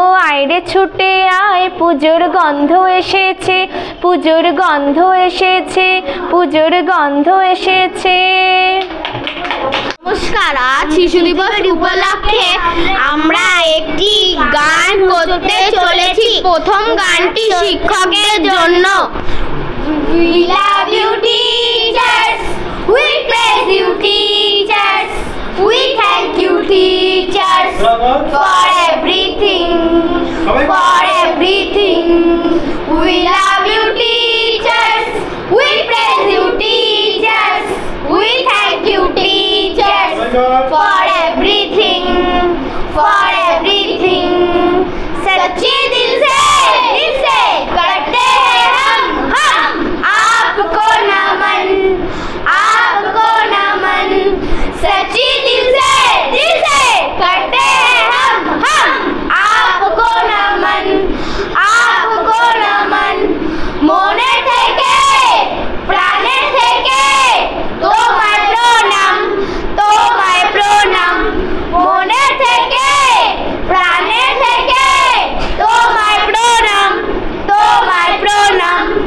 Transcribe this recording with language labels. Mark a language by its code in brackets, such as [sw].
[bn] আইরে ছুটে আয় পুজোর গন্ধ এসেছে, পুজোর গন্ধ এসেছে, পুজোর গন্ধ এসেছে। নমস্কার, আজ শিশু দিবস উপলক্ষে আমরা একটি গান করতে চলেছি। প্রথম গানটি শিক্ষকের জন্য। [en] We love you teachers, we praise you teachers, we thank you teachers for everything, for everything. We love you teachers, we praise you teachers, we thank you teachers for everything, for everything. [hi] सच्चे दिल से करते हैं हम आपको नमन, आपको नमन। सच्चे दिल से करते हैं हम आपको नमन, आपको नमन। [bn] মনে থেকে প্রাণে থেকে তোমায় প্রণাম, তোমায় প্রণাম। মনে থেকে প্রাণে থেকে তোমায় প্রণাম, তোমায় প্রণাম।